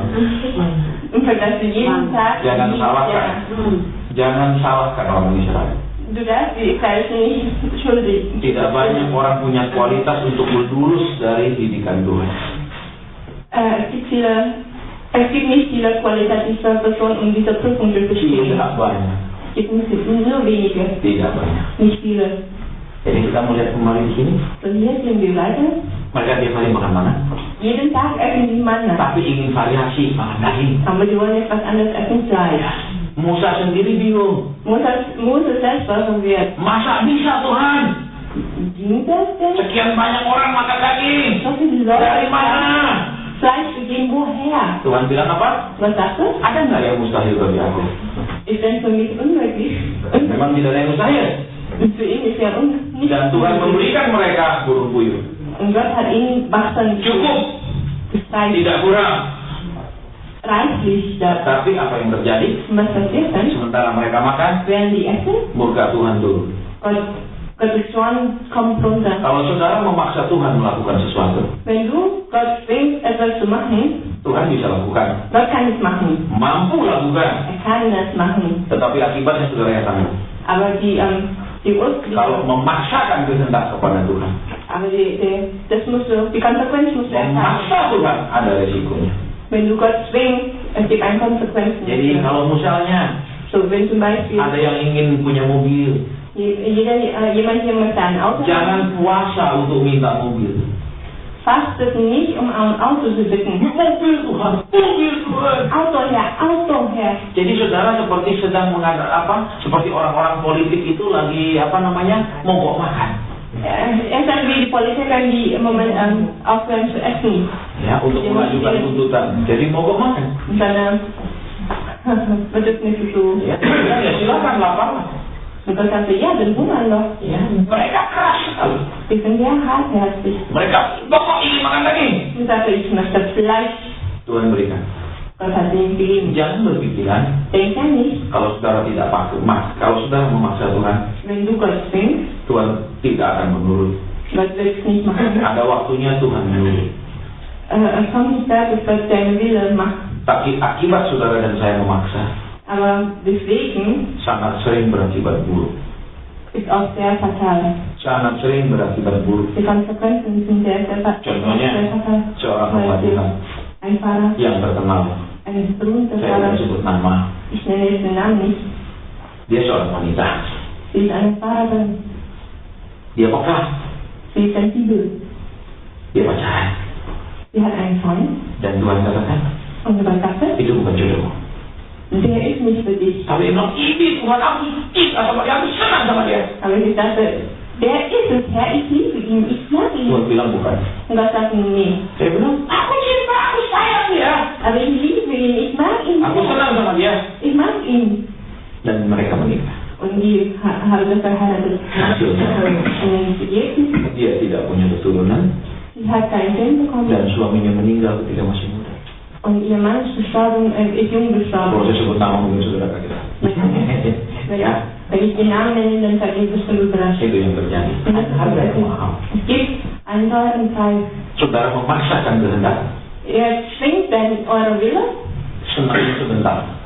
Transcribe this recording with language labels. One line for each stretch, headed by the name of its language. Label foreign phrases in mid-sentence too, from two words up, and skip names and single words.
German: Dass du jeden Tag
Indonesian: Jangan salahkan. Jangan salahkan orang Israel.
German: Du darfst die Falschen nicht schuldig.
Indonesian: Tidak banyak orang punya kualitas untuk lulus dari didikan Tuhan.
German: Es gibt nicht viele qualitative Personen, um diese Prüfung durchzustehen.
Indonesian: Tidak banyak.
German: Es gibt nur wenige,
Indonesian: Tidak banyak.
German: nicht viele.
Indonesian: Jadi kita melihat kembali di sini.
German: Und hier sehen wir weiter.
Indonesian: Mereka tiap hari makan mana?
German: Jeden Tag essen die Manna.
Indonesian: Tapi ingin variasi makan daging.
German: Aber die wollen etwas anderes essen, Fleisch.
Indonesian: Musa sendiri bingung.
German: Moses selber verwirrt.
Indonesian: Masa bisa Tuhan?
German: Ging das denn?
Indonesian: Sekian banyak orang makan daging.
German: So viele Leute
Indonesian: Dari mana?
German: Fleisch gegeben, woher?
Indonesian: Tuhan bilang apa?
German: Was sagt er?
Indonesian: Ada nggak yang mustahil bagi aku?
German: Ist denn für mich unmöglich?
Indonesian: Memang tidak ada yang mustahil.
German: Und für ihn ist ja nicht
Indonesian: Dan Tuhan memberikan mereka burung puyuh.
German: Und Gott hat ihnen Wachsam
Indonesian: Cukup,
German: gezeigt,
Indonesian: tidak kurang.
German: reichlich da.
Indonesian: Tapi apa yang terjadi?
German: Und was passiert dann?
Indonesian: Sementara mereka makan,
German: Während die essen,
Indonesian: murka Tuhan turun.
German: Gottes Zorn kommt runter.
Indonesian: Kalau saudara memaksa Tuhan melakukan sesuatu,
German: Wenn du Gott zwingst, etwas zu machen,
Indonesian: Tuhan bisa lakukan.
German: Gott kann es machen.
Indonesian: Mampu lakukan.
German: Er kann das machen.
Indonesian: Tetapi akibatnya saudara yang tanggung.
German: Aber die
Indonesian: Kalau memaksakan kehendak kepada Tuhan,
German: die Konsequenz musst du ertragen.
Indonesian: memaksa Tuhan ada resikonya.
German: Wenn du Gott zwingst, es gibt eine Konsequenz.
Indonesian: Jadi kalau misalnya
German: So, wenn zum Beispiel
Indonesian: ada yang ingin punya mobil,
German: jemand hier möchte ein Auto haben,
Indonesian: jangan puasa untuk minta mobil.
German: fastet nicht, um ein Auto zu bitten.
Indonesian: Mobil Tuhan, mobil Tuhan.
German: Auto her.
Indonesian: Jadi saudara seperti sedang seperti orang-orang politik itu lagi mogok makan.
German: Es ist wie die Politiker, die im Moment aufhören zu essen.
Indonesian: Ya, untuk mengajukan tuntutan. Jadi mogok makan.
German: Dann wird es nicht so.
Indonesian: Ya, silakan lapar.
German: Und Gott sagte, ja, dann hungern doch.
Indonesian: Ya, mereka keras sekali.
German: Die sind sehr hartherzig.
Indonesian: Mereka pokok ingin makan daging.
German: Und sagte, ich möchte Fleisch.
Indonesian: Tuhan berikan.
German: Gott hat ihnen gegeben.
Indonesian: Jangan berpikiran
German: Denk ja nicht,
Indonesian: kalau saudara tidak kalau saudara memaksa Tuhan,
German: wenn du Gott zwingst,
Indonesian: Tuhan tidak akan menurut.
German: Gott will es nicht machen.
Indonesian: Ada waktunya Tuhan menurut.
German: Es kommt nicht da, dass Gott seinen Wille macht.
Indonesian: Tapi akibat saudara dan saya memaksa,
German: Aber deswegen
Indonesian: sangat sering berakibat buruk.
German: ist auch sehr fatal.
Indonesian: Sangat sering berakibat buruk.
German: Die Konsequenzen sind sehr fatal.
Indonesian: Contohnya, seorang
German: Zum Beispiel
Indonesian: pengadilan
German: ein Pfarrer,
Indonesian: yang terkenal,
German: ein berühmter
Indonesian: saya
German: Pfarrer,
Indonesian: tidak sebut nama,
German: ich nenne jetzt den Namen nicht,
Indonesian: dia seorang wanita.
German: sie ist eine Pfarrerin,
Indonesian: Dia peka,
German: sie ist sensibel,
Indonesian: dia pacaran.
German: sie hat einen Freund
Indonesian: Dan Tuhan katakan,
German: und Gott sagte,
Indonesian: itu bukan jodoh.
German: der ist nicht für dich.
Indonesian: Tapi dia bilang, ini Tuhan aku cinta sama dia, aku senang sama dia.
German: Aber sie sagte, der ist es, Herr, ich liebe ihn, ich mag ihn.
Indonesian: Tuhan bilang bukan.
German: Und Gott sagte, nee,
Indonesian: Saya bilang, aku cinta, aku sayang dia.
German: aber ich liebe ihn, ich mag ihn.
Indonesian: Aku senang sama dia.
German: Ich mag ihn.
Indonesian: Dan mereka menikah.
German: Und die haben das verheiratet. Und
Indonesian: Dia tidak punya keturunan
German: sie hat kein Kind bekommen.
Indonesian: dan suaminya meninggal ketika masih muda.
German: Und ihr Mann ist gestorben, ist jung
Indonesian: Kalau
German: gestorben.
Indonesian: saya sebut nama mungkin saudara kaget. Ya,
German: Wenn ich den Namen nenne, dann seid ihr bestimmt überrascht.
Indonesian: itu yang terjadi. Harga yang mahal.
German: Es gibt einen teuren Preis.
Indonesian: Saudara memaksakan kehendak,
German: Ihr zwingt dann eure Wille.
Indonesian: senangnya sebentar,